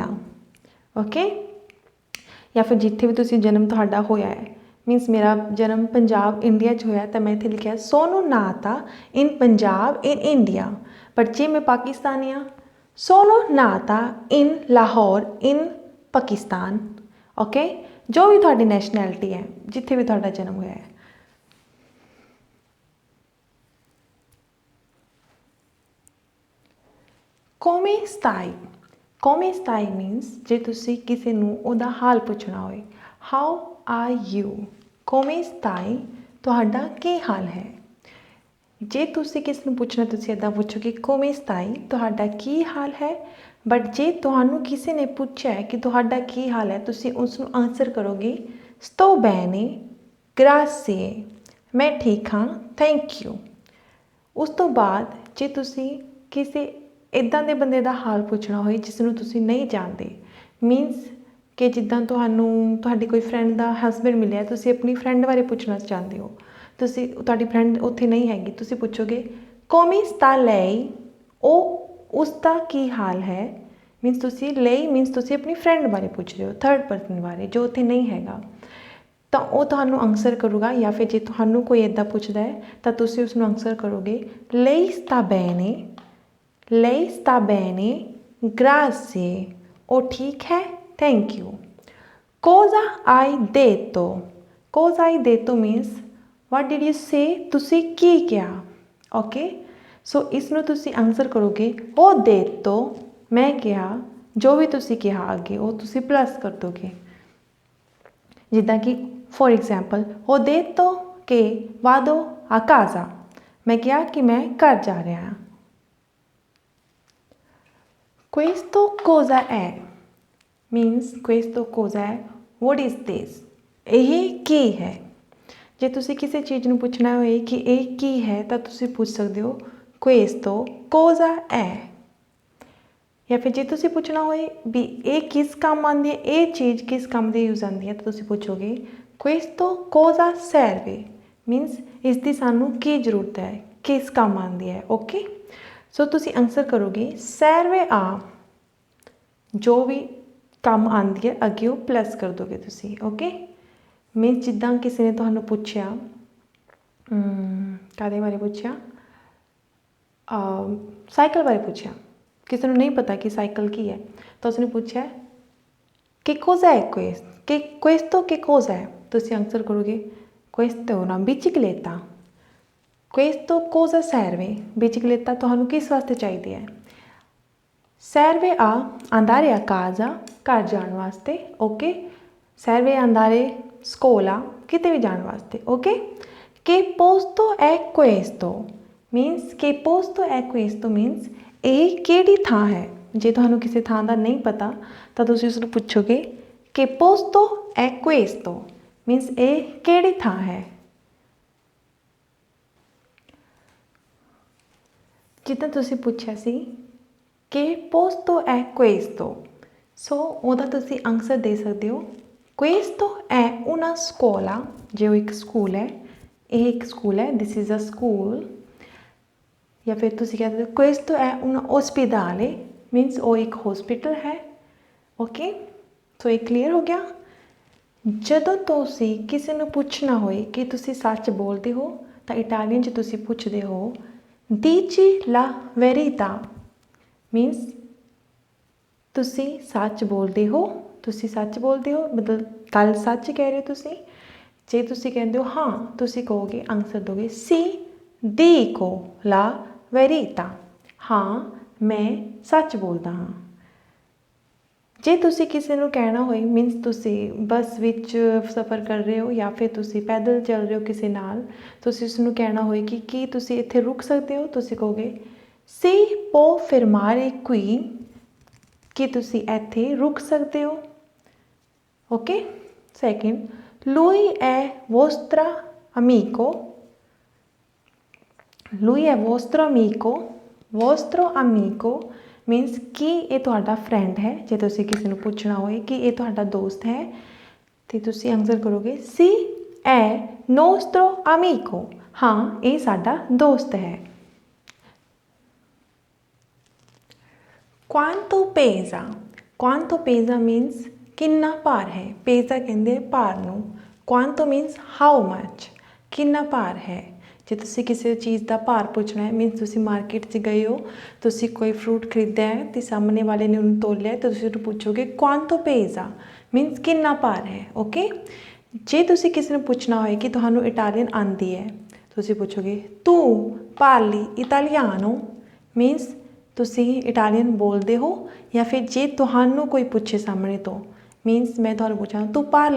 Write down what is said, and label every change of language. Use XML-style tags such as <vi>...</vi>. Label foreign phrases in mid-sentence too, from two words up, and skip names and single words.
<pa>ਓਕੇ, ਯਾ ਫਿਰ ਜਿੱਥੇ ਵੀ ਤੁਸੀਂ ਜਨਮ ਤੁਹਾਡਾ ਹੋਇਆ ਹੈ, ਮੀਨਸ ਮੇਰਾ ਜਨਮ ਪੰਜਾਬ ਇੰਡੀਆ ਚ ਹੋਇਆ ਤਾਂ ਮੈਂ ਇੱਥੇ ਲਿਖਿਆ</pa> <it>sono nata in Punjab in India.</it> <pa>ਬਟ ਜੇ ਮੈਂ ਪਾਕਿਸਤਾਨੀ ਹਾਂ</pa> <it>sono nata in Lahore in Pakistan.</it> <pa>ਓਕੇ, ਜੋ ਵੀ ਤੁਹਾਡੀ ਨੈਸ਼ਨੈਲਿਟੀ ਹੈ, ਜਿੱਥੇ ਵੀ ਤੁਹਾਡਾ ਜਨਮ ਹੋਇਆ ਹੈ।</pa> <it>come stai, come stai</it> <pa>ਮੀਨਸ ਜੇ ਤੁਸੀਂ ਕਿਸੇ ਨੂੰ ਉਹਦਾ ਹਾਲ ਪੁੱਛਣਾ ਹੋਏ</pa> <en>how are you,</en> <it>come stai</it> <pa>ਤੁਹਾਡਾ ਕੀ ਹਾਲ ਹੈ। ਜੇ ਤੁਸੀਂ ਕਿਸੇ ਨੂੰ ਪੁੱਛਣਾ ਤੁਸੀਂ ਇੱਦਾਂ ਪੁੱਛੋਗੇ</pa> <it>come stai</it> <pa>ਤੁਹਾਡਾ ਕੀ ਹਾਲ ਹੈ। ਬਟ ਜੇ ਤੁਹਾਨੂੰ ਕਿਸੇ ਨੇ ਪੁੱਛਿਆ ਹੈ ਕਿ ਤੁਹਾਡਾ ਕੀ ਹਾਲ ਹੈ, ਤੁਸੀਂ ਉਸਨੂੰ ਆਂਸਰ ਕਰੋਗੇ</pa> <it>sto bene grazie,</it> <pa>ਮੈਂ ਠੀਕ ਹਾਂ</pa> <en>thank you.</en> <pa>ਉਸ ਤੋਂ ਬਾਅਦ ਜੇ ਤੁਸੀਂ ਕਿਸੇ ਇੱਦਾਂ ਦੇ ਬੰਦੇ ਦਾ ਹਾਲ ਪੁੱਛਣਾ ਹੋਏ ਜਿਸਨੂੰ ਤੁਸੀਂ ਨਹੀਂ ਜਾਣਦੇ, ਮੀਨਸ ਕਿ ਜਿੱਦਾਂ ਤੁਹਾਨੂੰ ਤੁਹਾਡੀ ਕੋਈ ਫਰੈਂਡ ਦਾ ਹਸਬੈਂਡ ਮਿਲਿਆ, ਤੁਸੀਂ ਆਪਣੀ ਫਰੈਂਡ ਬਾਰੇ ਪੁੱਛਣਾ ਚਾਹੁੰਦੇ ਹੋ, ਤੁਸੀਂ ਤੁਹਾਡੀ ਫਰੈਂਡ ਉੱਥੇ ਨਹੀਂ ਹੈਗੀ, ਤੁਸੀਂ ਪੁੱਛੋਗੇ</pa> <it>come sta lei,</it> <pa>ਓ ਉਸਕਾ ਕੀ ਹਾਲ ਹੈ। ਮੀਨਸ ਤੁਸੀਂ ਲਈ ਮੀਨਸ ਤੁਸੀਂ ਆਪਣੀ ਫਰੈਂਡ ਬਾਰੇ ਪੁੱਛ ਰਹੇ ਹੋ,</pa> <en>third person</en> <pa>ਬਾਰੇ ਜੋ ਉੱਥੇ ਨਹੀਂ ਹੈਗਾ, ਤਾਂ ਉਹ ਤੁਹਾਨੂੰ ਆਂਸਰ ਕਰੂਗਾ। ਯਾ ਫਿਰ ਜੇ ਤੁਹਾਨੂੰ ਕੋਈ ਇੱਦਾਂ ਪੁੱਛਦਾ ਹੈ ਤਾਂ ਤੁਸੀਂ ਉਸਨੂੰ ਆਂਸਰ ਕਰੋਗੇ</pa> <it>lei sta bene, lei sta bene grazie,</it> <pa>ਓ ਠੀਕ ਹੈ</pa> <en>thank you.</en> <it>cosa hai detto, cosa hai detto मीनस</it> <en>what did you say,</en> <pa>ਤੁਸੀਂ ਕੀ ਕਿਆ। ਓਕੇ, ਸੋ ਇਸਨੂੰ ਤੁਸੀਂ ਆਂਸਰ ਕਰੋਗੇ</pa> <it>ho detto,</it> <pa>ਮੈਂ ਕਿਹਾ, ਜੋ ਵੀ ਤੁਸੀਂ ਕਿਹਾ ਅੱਗੇ ਉਹ ਤੁਸੀਂ ਪਲੱਸ ਕਰ ਦੋਗੇ। ਜਿੱਦਾਂ ਕਿ</pa> <en>for example</en> <it>ho detto che vado a casa,</it> <pa>ਮੈਂ ਕਿਹਾ ਕਿ ਮੈਂ ਘਰ ਜਾ ਰਿਹਾ ਹਾਂ।</pa> <it>questo cosa è मीनस questo cosa è</it> <en>what is this,</en> <pa>ਇਹ ਕੀ ਹੈ। ਜੇ ਤੁਸੀਂ ਕਿਸੇ ਚੀਜ਼ ਨੂੰ ਪੁੱਛਣਾ ਹੋਏ ਕਿ ਇਹ ਕੀ ਹੈ ਤਾਂ ਤੁਸੀਂ ਪੁੱਛ ਸਕਦੇ ਹੋ</pa> <it>questo cosa è।</it> <pa>ਯਾ ਫਿਰ ਜੇ ਤੁਸੀਂ ਪੁੱਛਣਾ ਹੋਏ ਵੀ ਇਹ ਕਿਸ ਕੰਮ ਆਉਂਦੀ ਹੈ, ਇਹ ਚੀਜ਼ ਕਿਸ ਕੰਮ ਦੀ ਯੂਜ਼ ਆਉਂਦੀ ਹੈ, ਤਾਂ ਤੁਸੀਂ ਪੁੱਛੋਗੇ</pa> <it>questo cosa serve,</it> <pa>ਮੀਨਸ ਇਸਦੀ ਸਾਨੂੰ ਕੀ ਜ਼ਰੂਰਤ ਹੈ, ਕਿਸ ਕੰਮ ਆਉਂਦੀ ਹੈ। ਓਕੇ, ਸੋ ਤੁਸੀਂ ਆਂਸਰ ਕਰੋਗੇ</pa> <it>serve a,</it> <pa>ਜੋ ਵੀ ਕੰਮ ਆਉਂਦੀ ਹੈ ਅੱਗੇ ਉਹ ਪਲੱਸ ਕਰ ਦੋਗੇ ਤੁਸੀਂ। ਓਕੇ, ਮੀਨਸ ਜਿੱਦਾਂ ਕਿਸੇ ਨੇ ਤੁਹਾਨੂੰ ਪੁੱਛਿਆ ਕਾਹਦੇ ਬਾਰੇ ਪੁੱਛਿਆ, ਸਾਈਕਲ ਬਾਰੇ ਪੁੱਛਿਆ, ਕਿਸੇ ਨੂੰ ਨਹੀਂ ਪਤਾ ਕਿ ਸਾਈਕਲ ਕੀ ਹੈ ਤਾਂ ਉਸਨੇ ਪੁੱਛਿਆ ਕਿ</pa> <it>cosa è questo che cosa è,</it> <pa>ਤੁਸੀਂ ਆਂਸਰ ਕਰੋਗੇ</pa> <it>questo è una bicicletta, questo cosa serve,</it> <pa>bicicletta ਤੁਹਾਨੂੰ ਕਿਸ ਵਾਸਤੇ ਚਾਹੀਦਾ ਹੈ।</pa> <it>serve a andare a casa</it> <pa>ਘਰ ਜਾਣ ਵਾਸਤੇ ਓਕੇ</pa> <it>serve a andare scuola</it> <pa>ਕਿਤੇ ਵੀ ਜਾਣ ਵਾਸਤੇ ਓਕੇ</pa> <it>che posto è questo</it> <pa>means</pa> <it>che posto è questo</it> <pa>means ਇਹ ਕਿਹੜੀ ਥਾਂ ਹੈ ਜੇ ਤੁਹਾਨੂੰ ਕਿਸੇ ਥਾਂ ਦਾ ਨਹੀਂ ਪਤਾ ਤਾਂ ਤੁਸੀਂ ਉਸ ਨੂੰ ਪੁੱਛੋਗੇ</pa> <it>che posto è questo</it> <pa>means ਇਹ ਕਿਹੜੀ ਥਾਂ ਹੈ ਜਿੱਦਾਂ ਤੁਸੀਂ ਪੁੱਛਿਆ ਸੀ</pa> <it>che posto è questo</it> <pa>ਸੋ ਉਹਦਾ ਤੁਸੀਂ ਆਨਸਰ ਦੇ ਸਕਦੇ ਹੋ</pa> <it>questo è una scuola</it> <pa>ਜੇ ਉਹ ਇੱਕ ਸਕੂਲ ਹੈ ਇਹ ਇੱਕ ਸਕੂਲ ਹੈ</pa> <en>this is a school</en> <pa>ਜਾਂ ਫਿਰ ਤੁਸੀਂ ਕਹਿ ਸਕਦੇ ਹੋ questo</pa> <it>è un ospedale</it> <pa>means ਉਹ ਇੱਕ ਹਸਪੀਟਲ ਹੈ ਓਕੇ ਸੋ ਇਹ ਕਲੀਅਰ ਹੋ ਗਿਆ ਜਦੋਂ ਤੁਸੀਂ ਕਿਸੇ ਨੂੰ ਪੁੱਛਣਾ ਹੋਏ ਕਿ ਤੁਸੀਂ ਸੱਚ ਬੋਲਦੇ ਹੋ ਤਾਂ ਇਟਾਲੀਅਨ 'ਚ ਤੁਸੀਂ ਪੁੱਛਦੇ ਹੋ</pa> <it>dici la verità</it> <pa>means ਤੁਸੀਂ ਸੱਚ ਬੋਲਦੇ ਹੋ ਮਤਲਬ ਗੱਲ ਸੱਚ ਕਹਿ ਰਹੇ ਹੋ ਤੁਸੀਂ ਜੇ ਤੁਸੀਂ ਕਹਿੰਦੇ ਹੋ ਹਾਂ ਤੁਸੀਂ ਕਹੋਗੇ ਆਨਸਰ ਦੋਗੇ</pa> <it>sì dico la verità</it> <pa>ਹਾਂ ਮੈਂ ਸੱਚ ਬੋਲਦਾ ਹਾਂ ਜੇ ਤੁਸੀਂ ਕਿਸੇ ਨੂੰ ਕਹਿਣਾ ਹੋਏ ਮੀਨਸ ਤੁਸੀਂ ਬੱਸ ਵਿੱਚ ਸਫ਼ਰ ਕਰ ਰਹੇ ਹੋ ਜਾਂ ਫਿਰ ਤੁਸੀਂ ਪੈਦਲ ਚੱਲ ਰਹੇ ਹੋ ਕਿਸੇ ਨਾਲ ਤੁਸੀਂ ਉਸ ਨੂੰ ਕਹਿਣਾ ਹੋਏ ਕਿ ਕੀ ਤੁਸੀਂ ਇੱਥੇ ਰੁਕ ਸਕਦੇ ਹੋ ਤੁਸੀਂ ਕਹੋਗੇ</pa> <it>si può fermare qui</it> <pa>ਕਿ ਤੁਸੀਂ ਇੱਥੇ ਰੁਕ ਸਕਦੇ ਹੋ</pa> <en>okay second</en> <it>lui è vostro amico</it> <pa>ਮੀਨਸ ਕਿ ਇਹ ਤੁਹਾਡਾ ਫਰੈਂਡ ਹੈ ਜੇ ਤੁਸੀਂ ਕਿਸੇ ਨੂੰ ਪੁੱਛਣਾ ਹੋਏ ਕਿ ਇਹ ਤੁਹਾਡਾ ਦੋਸਤ ਹੈ ਤੇ ਤੁਸੀਂ ਆਨਸਰ ਕਰੋਗੇ</pa> <it>sì è nostro amico</it> <pa>ਹਾਂ ਇਹ ਸਾਡਾ ਦੋਸਤ ਹੈ</pa> <it>quanto pesa</it> <pa>means ਕਿੰਨਾ ਭਾਰ ਹੈ ਪੇਜ਼ਾ ਕਹਿੰਦੇ ਭਾਰ ਨੂੰ quanto</pa> <en>means how much</en> <pa>ਕਿੰਨਾ ਭਾਰ ਹੈ ਜੇ ਤੁਸੀਂ ਕਿਸੇ ਚੀਜ਼ ਦਾ ਭਾਰ ਪੁੱਛਣਾ ਹੈ ਮੀਨਸ ਤੁਸੀਂ ਮਾਰਕੀਟ 'ਚ ਗਏ ਹੋ ਤੁਸੀਂ ਕੋਈ ਫਰੂਟ ਖਰੀਦਿਆ ਹੈ ਅਤੇ ਸਾਹਮਣੇ ਵਾਲੇ ਨੇ ਉਹਨੂੰ ਤੋਲਿਆ ਤਾਂ ਤੁਸੀਂ ਉਹਨੂੰ ਪੁੱਛੋਗੇ</pa> <it>quanto pesa</it> <pa>ਮੀਨਸ ਕਿੰਨਾ ਭਾਰ ਹੈ ਓਕੇ ਜੇ ਤੁਸੀਂ ਕਿਸੇ ਨੂੰ ਪੁੱਛਣਾ ਹੋਏ ਕਿ ਤੁਹਾਨੂੰ ਇਟਾਲੀਅਨ ਆਉਂਦੀ ਹੈ ਤੁਸੀਂ ਪੁੱਛੋਗੇ</pa> <it>tu parli italiano</it> <pa>ਮੀਨਸ ਤੁਸੀਂ ਇਟਾਲੀਅਨ ਬੋਲਦੇ ਹੋ ਜਾਂ ਫਿਰ ਜੇ ਤੁਹਾਨੂੰ ਕੋਈ ਪੁੱਛੇ ਸਾਹਮਣੇ ਤੋਂ ਮੀਨਸ ਮੈਂ ਤੁਹਾਨੂੰ ਪੁੱਛਾਂ</pa> <it>tu parli</it>